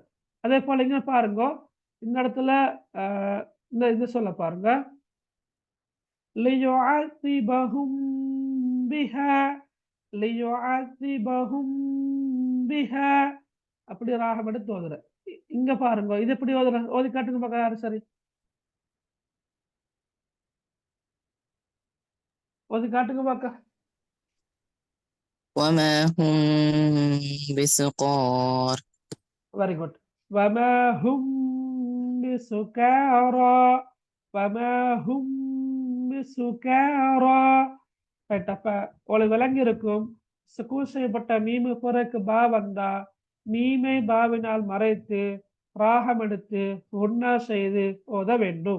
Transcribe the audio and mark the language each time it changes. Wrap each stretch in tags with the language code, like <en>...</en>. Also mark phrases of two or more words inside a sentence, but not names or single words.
<ta>அதே போல இங்க பாருங்க, இந்த இடத்துல இந்த இது சொல்ல பாருங்க,</ta> <ar>ليعذبهم بها ليعذبهم بها.</ar> <ta>அப்படி ராகம் எடுத்து ஓதுறேன். இங்க பாருங்க, இது எப்படி ஓதுற? ஓதி காட்டுங்க பார்க்க யாரு? சரி, ஓதி காட்டுங்க பார்க்க.</ta> <ar>وما هم بسقار.</ar> <en>very good.</en> <ar>وما هم بسكارى. وما هم بسكارى.</ar> <ta>ரைட். அப்ப உங்களுக்கு விளங்கி இருக்கும், சுக்கூன் செய்யப்பட்ட மீமு பிறகு பா வந்தா மீமை பாவினால் மறைத்து ராகம் எடுத்து ஒன்னா செய்து ஓத வேண்டும்.</ta>